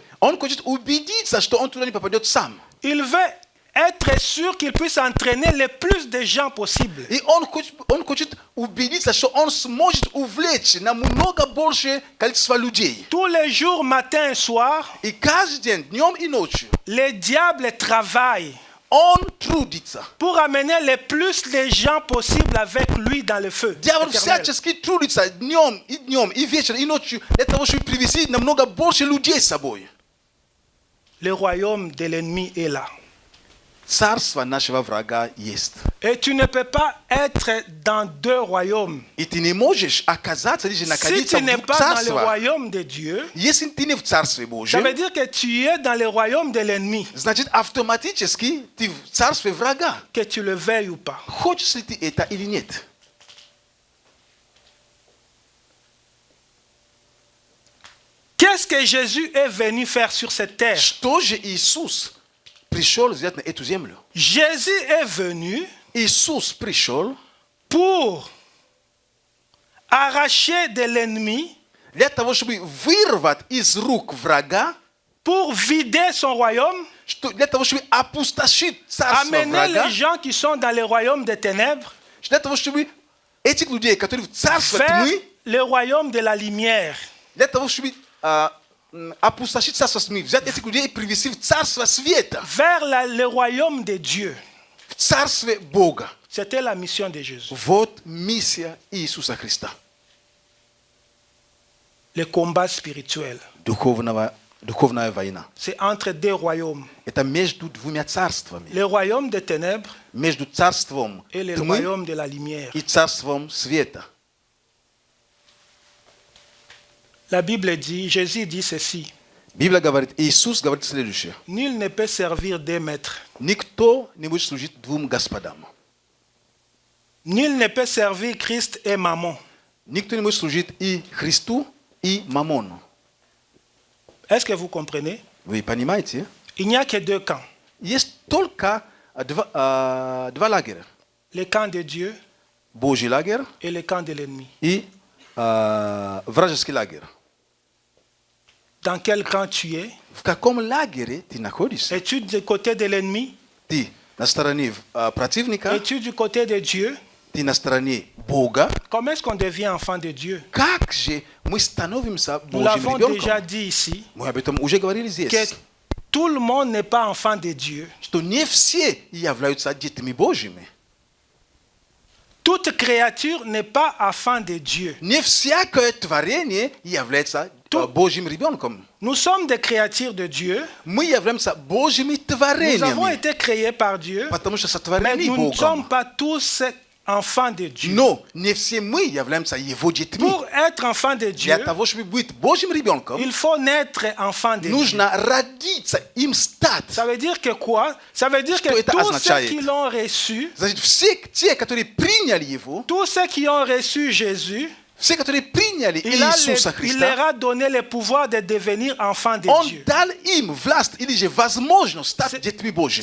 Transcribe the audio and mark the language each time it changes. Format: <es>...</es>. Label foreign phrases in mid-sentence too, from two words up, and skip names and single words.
<ru>Он хочет убедиться, что он туда не попадет сам.</ru> <fr>Il veut être sûr qu'il puisse entraîner le plus de gens possible.</fr> <ru>И он хочет убедиться, что он сможет увлечь намного большее количество людей.</ru> <fr>Tous les jours, matin et soir,</fr> <ru>И каждый день, днем и ночью,</ru> <fr>le diable travaille</fr> <ru>он трудится.</ru> <fr>pour amener le plus de gens possible avec lui dans le feu.</fr> <ru>Дьявол</ru> <fr>éternel.</fr> <ru>всячески трудится днем, и вечером, и ночью, для того, чтобы привести намного больше людей с собой.</ru> <fr>Le royaume de l'ennemi est là.</fr> <ru>Царство нашего врага есть.</ru> <fr>Et tu ne peux pas être dans deux royaumes.</fr> <ru>И ты не можешь оказаться или</ru> <fr>Si</fr> <ru>находиться</ru> <fr>tu n'es</fr> <ru>в</ru> <fr>pas dans le</fr> <ru>царстве.</ru> <fr>royaume de Dieu,</fr> <ru>Если ты не в Царстве</ru> <fr>ça</fr> <ru>Божьем,</ru> <fr>veut dire que tu es dans le royaume de l'ennemi,</fr> <ru>значит автоматически ты в Царстве врага.</ru> <fr>que tu le veuilles ou pas.</fr> <ru>Хочешь ли ты это или нет?</ru> <fr>Qu'est-ce que Jésus est venu faire sur cette terre?</fr> <ru>Что же Иисус пришел сделать на эту землю?</ru> <fr>Jésus est venu</fr> <ru>Иисус пришел</ru> <fr>pour arracher de l'ennemi,</fr> <ru>для того, чтобы вырвать из рук врага,</ru> <fr>pour vider son royaume,</fr> <ru>для того, чтобы опустошить царство</ru> <fr>amener</fr> <ru>врага,</ru> <fr>les gens qui sont dans le royaume des ténèbres</fr> <ru>для того, чтобы этих людей, которые в царстве</ru> <fr>vers</fr> <ru>тьмы,</ru> <fr>le royaume de la lumière.</fr> <ru>для того, чтобы опустошить царство тьмы, взять этих людей и привести в царство света,</ru> <fr>Vers le royaume de Dieu.</fr> <ru>в царстве Бога.</ru> <fr>C'était la mission de Jésus.</fr> <ru>Вот миссия Иисуса Христа.</ru> <fr>Le combat spirituel.</fr> <ru>Духовная война.</ru> <fr>C'est entre deux royaumes.</fr> <ru>Это между двумя царствами.</ru> <fr>Le royaume des ténèbres</fr> <ru>Между царством</ru> <fr>et le</fr> <ru>тьмы</ru> <fr>royaume de la lumière.</fr> <ru>и царством света.</ru> <fr>La Bible dit, Jésus dit ceci.</fr> <ru>Библия говорит, Иисус говорит следующее.</ru> <fr>Nul ne peut servir deux maîtres.</fr> <ru>Никто не будет служить двум господам.</ru> <fr>Nul ne peut servir Christ et Mammon.</fr> <ru>Никто не может служить и Христу, и Мамону.</ru> <fr>Est-ce que vous comprenez?</fr> <ru>Вы понимаете?</ru> <fr>Il n'y a que deux camps.</fr> <ru>Есть только два лагеря.</ru> <fr>Le camp de Dieu</fr> <ru>Божий лагерь</ru> <fr>et le camp de l'ennemi.</fr> <ru>и вражеский лагерь.</ru> <fr>Dans quel camp tu es?</fr> <ru>В каком лагере ты находишься?</ru> <fr>Es-tu du côté de l'ennemi?</fr> <ru>Ты на стороне противника,</ru> <fr>Es-tu du côté de Dieu?</fr> <ru>ты на стороне Бога.</ru> <fr>Comment est-ce qu'on devient enfant de Dieu?</fr> <ru>Как же мы становимся</ru> <fr>Nous</fr> <ru>Божьим</ru> <fr>l'avons déjà</fr> <ru>ребенком?</ru> <fr>dit ici,</fr> <ru>Мы об этом уже говорили</ru> <fr>que</fr> <ru>здесь.</ru> <fr>tout le monde n'est pas enfant de Dieu.</fr> <ru>Что не все являются детьми Божьими.</ru> <fr>Toute créature n'est pas enfant de Dieu.</fr> <ru>Не всякое творение является Божьим ребенком.</ru> <fr>Nous sommes des créatures de Dieu.</fr> <ru>Мы являемся Божьими</ru> <fr>Nous avons</fr> <ru>творениями,</ru> <fr>été créés par Dieu,</fr> <ru>потому что</ru> <fr>mais</fr> <ru>сотворены</ru> <fr>nous ne sommes</fr> <ru>Богом.</ru> <fr>pas tous enfants de Dieu.</fr> <ru>Но не все мы являемся Его детьми.</ru> <fr>Pour être enfant de Dieu,</fr> <ru>Для того, чтобы быть Божьим ребенком,</ru> <fr>il faut naître enfant de Dieu.</fr> <ru>нужно родиться, им стать.</ru> <fr>Ça veut dire que quoi? Ça veut dire</fr> <ru>Что</ru> <fr>que</fr> <ru>это</ru> <fr>tous ceux</fr> <ru>означает?</ru> <fr>qui l'ont reçu,</fr> <ru>Значит, все те, которые приняли Его,</ru> <fr>tous ceux qui ont reçu Jésus,</fr> <ru>все, которые приняли</ru> <fr>il</fr> <ru>Иисуса</ru> <fr>leur</fr> <ru>Христа,</ru> <fr>a donné le pouvoir de devenir enfants de</fr> <ru>Он</ru> <fr>Dieu.</fr> <ru>дал им власть или же возможность стать детьми Божьими.</ru>